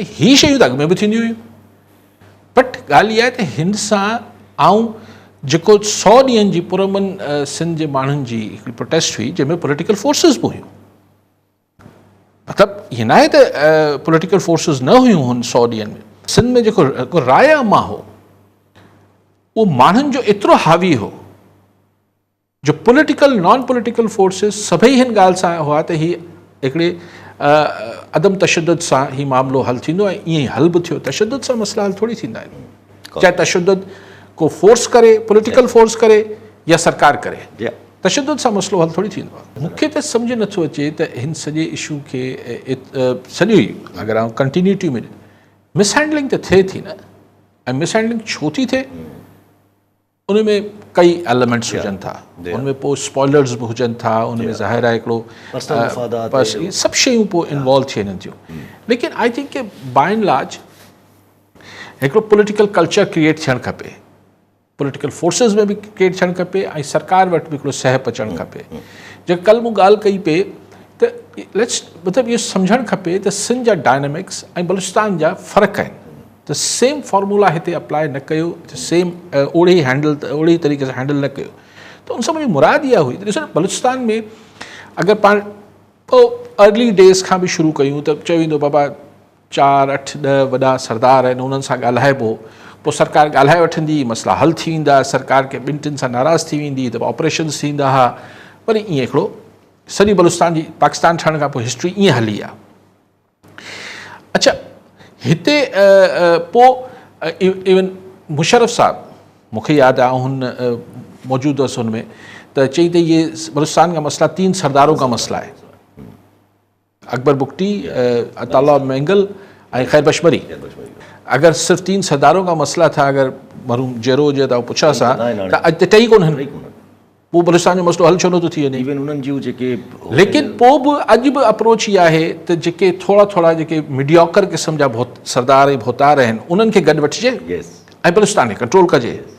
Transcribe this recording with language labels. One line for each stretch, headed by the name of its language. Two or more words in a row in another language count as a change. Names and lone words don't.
Sindhi: ही शयूं त अॻु में बि थींदियूं हुयूं, बट ॻाल्हि इहा आहे त हिन सां आऊं जेको 100 ॾींहंनि जी पुरमन सिंध जे माण्हुनि जी हिकिड़ी प्रोटेस्ट हुई, जंहिंमें
English: political forces
Sindhi: बि हुयूं। मतिलबु हीअं न आहे त
English: political forces
Sindhi: न हुयूं हुन 100 ॾींहंनि में। सिंध में जेको राय अमा हो, उहो माण्हुनि जो एतिरो हावी हो जो
English: political non political forces
Sindhi: सभई हिन ॻाल्हि सां हुआ त हीअ हिकिड़े अदम तशद्दुद सां हीउ मामिलो हल थींदो, ऐं ईअं ई हल बि थियो। तशद्दुद सां मसइला हल थोरी थींदा आहिनि, चाहे तशद्दुद को फोर्स करे,
English: political force
Sindhi: करे या सरकार करे, तशद्दुद सां मसइलो हल थोरी थींदो आहे। मूंखे त सम्झ नथो अचे त हिन सॼे इशू खे सॼो ई अगरि आउं कंटिन्यूटी में, मिसहैंडलिंग त थिए थी न, ऐं मिसहैंडलिंग छो थी थिए? उनमें कई एलिमेंट्स हुजनि था, उनमें पोइ स्पॉयलर्स बि हुजनि था, उनमें ज़ाहिर आहे हिकिड़ो बस इहे सभु शयूं पोइ इन्वॉल्व थी वञनि थियूं। लेकिन
English: I think
Sindhi: कि
English: by and large
Sindhi: हिकिड़ो
English: political culture create
Sindhi: थियणु खपे,
English: political forces
Sindhi: में बि क्रिएट थियणु खपे, ऐं सरकार वटि बि हिकिड़ो सहप अचणु खपे। जेका कल्ह मूं ॻाल्हि कई पे त लेट्स मतिलबु इहो सम्झणु खपे त सिंध जा डायनेमिक्स ऐं बलूचिस्तान जा फ़र्क़ु आहिनि। त
English: same formula
Sindhi: हिते अप्लाई न कयो, सेम ओड़ी तरीक़े सां हैंडल न कयो। त उन सां मुंहिंजी मुराद इहा हुई त ॾिसो न, बलूचिस्तान में अगरि पाण पोइ
English: early days
Sindhi: खां बि शुरू कयूं त चयो वेंदो बाबा 4, 8, 10 वॾा सरदार आहिनि, उन्हनि सां ॻाल्हाइबो, पोइ सरकार ॻाल्हाए वठंदी, मसइला हल थी वेंदा, सरकार खे 2-3 सां नाराज़ थी वेंदी त ऑपरेशन्स थींदा हुआ, वरी ईअं हिकिड़ो सॼी बलूचिस्तान जी पाकिस्तान ठहण खां पोइ हिस्ट्री ईअं हली आहे। अच्छा, हिते पोइ इवन मुशर्रफ साहब, मूंखे यादि आहे हुन मौजूदु हुअसि हुन में, त चई त
Hindi: ये बलूचिस्तान का मसला 3 सरदारों का मसला है,
Sindhi: अकबर बुगटी, अताउल्लाह मेंगल ऐं खैर बशमरी।
Hindi: अगर सिर्फ 3 सरदारों का मसला था,
Sindhi: अगर मरहूम जेरो जे तव्हां पुछा सा त अॼु त टई कोन आहिनि, पोइ बलूचिस्तान जो मसलो हल छो नथो थी वञे। इवन उन्हनि जूं जेके लेकिन पोइ बि अॼु बि अप्रोच इहा आहे त जेके थोरा जेके मीडियोकर क़िस्म जा सरदार ऐं भोतार आहिनि, उन्हनि खे गॾु वठिजे ऐं बलूचिस्तान खे कंट्रोल कजे।